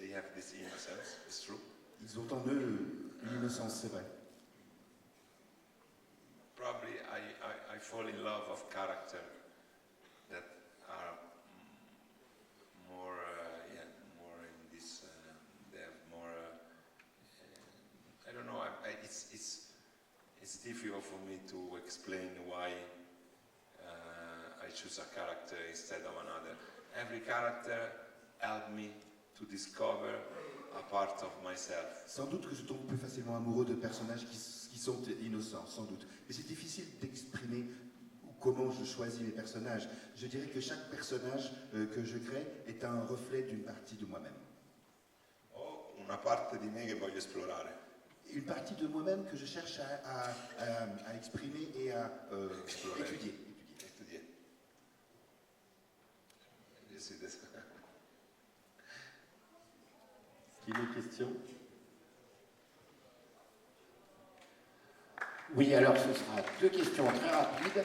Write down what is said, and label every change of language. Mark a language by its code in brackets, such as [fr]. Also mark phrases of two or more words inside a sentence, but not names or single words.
[en] have this innocence, it's true. [fr] Ils ont en eux une innocence, c'est vrai. [en] Probably I fall in love of character that are more in this. They have more. I don't know. It's difficult for me to explain why I choose a character instead of another. Every character helped me to discover a part of myself. [fr] Sans doute que je tombe plus facilement amoureux de personnages qui sont innocents, sans doute. Mais c'est difficile d'exprimer comment je choisis mes personnages. Je dirais que chaque personnage que je crée est un reflet d'une partie de moi-même. [it] Ho una parte di me che voglio esplorare. [fr] Une partie de moi-même que je cherche à exprimer et à étudier. Est-ce qu'il y a des questions? Oui, alors ce sera deux questions très rapides.